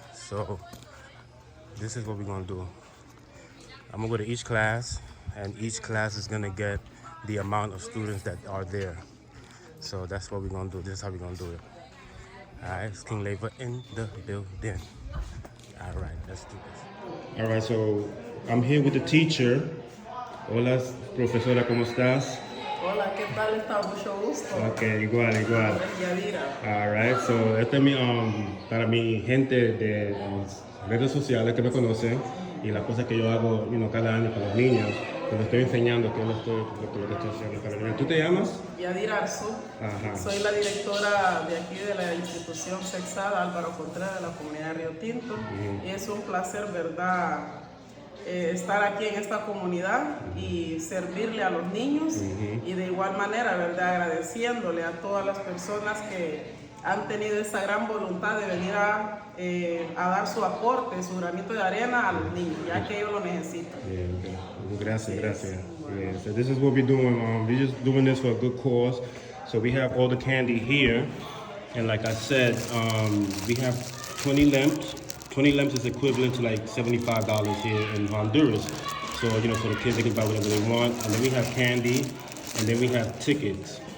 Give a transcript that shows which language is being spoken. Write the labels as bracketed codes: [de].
[es] So this is what we're gonna do. I'm gonna go to each class, and each class is gonna get the amount of students that are there. So that's what we're gonna do. This is how we're gonna do it. All right, it's King Lever in the building. All right, let's do this. All right, so I'm here with the teacher. Hola, profesora, ¿cómo estás? Hola, ¿qué tal está? Mucho gusto. Okay, igual. Yadira. All right, so este es para mi gente de redes sociales que me conocen y las cosas que yo hago, cada año para los niños. Te lo estoy enseñando lo que estoy haciendo para los niños. ¿Tú te llamas? Yadira Arzu. Ajá. Soy la directora de aquí de la institución sexada Álvaro Contreras de la comunidad Río Tinto. Y es un placer, ¿verdad?, estar aquí en esta comunidad y servirle a los niños. Y de igual manera, ¿verdad?, agradeciéndole a todas las personas que han tenido esa gran voluntad de venir a dar su aporte, su granito de arena a los niños, ya que ellos lo necesitan. Gracias. [en] Yeah, so this is what we're doing. We're just doing this for a good cause. So we have all the candy here, and like I said, we have 20 lamps, 20 lamps is equivalent to like $75 here in Honduras. So, you know, for the kids, they can buy whatever they want. And then we have candy, and then we have tickets.